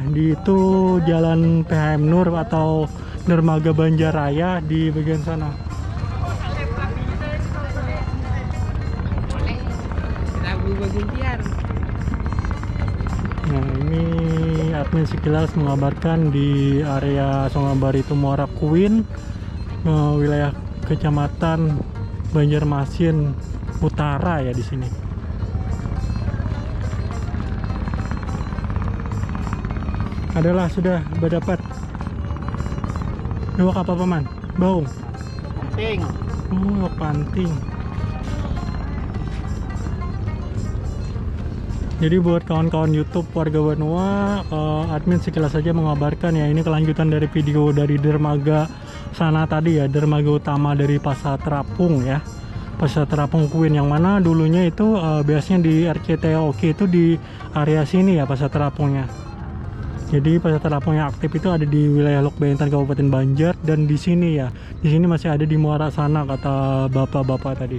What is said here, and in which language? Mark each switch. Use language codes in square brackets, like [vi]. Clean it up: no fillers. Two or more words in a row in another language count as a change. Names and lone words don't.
[id] Di itu Jalan PHM Nur atau Dermaga Banjaraya di bagian sana. Nah, ini admin sekilas mengabarkan di area Sungai Barito Muara Kuin, wilayah Kecamatan Banjarmasin Utara ya di sini. Adalah sudah berdapat. Dua kapal paman, baung. Penting. Oh, panting. Jadi buat kawan-kawan YouTube warga Banua, admin sekilas saja mengabarkan ya, ini kelanjutan dari video dari dermaga sana tadi ya, dermaga utama dari Pasar Terapung ya, Pasar Terapung Kuin, yang mana dulunya itu biasanya di RCTOK itu di area sini ya Pasar Terapungnya. Jadi Pasar Terapung yang aktif itu ada di wilayah Lok Baintan Kabupaten Banjar, dan di sini ya, di sini masih ada di muara sana kata bapak-bapak tadi.